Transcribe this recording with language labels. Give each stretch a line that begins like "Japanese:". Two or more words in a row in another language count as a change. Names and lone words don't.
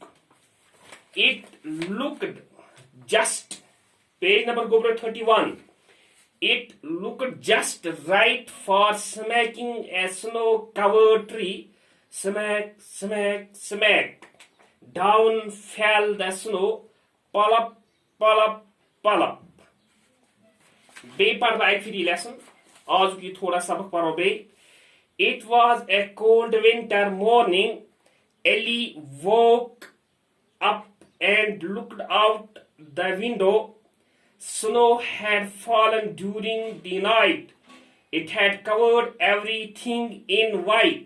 English: It looked just, page number 31. It looked just right for smacking a snow-covered tree. Smack, smack, smack. Down fell the snow. Plop, plop, plop.
Kashmiri: بیٚیہِ پَرٕ بہٕ اَکہِ پھِرِ یہِ لیسن. آزُک یہِ تھوڑا سبق پَرو بیٚیہِ.
English: It was a cold winter morning. Ellie woke up and looked out the window. Snow had fallen during the night. It had covered everything in white.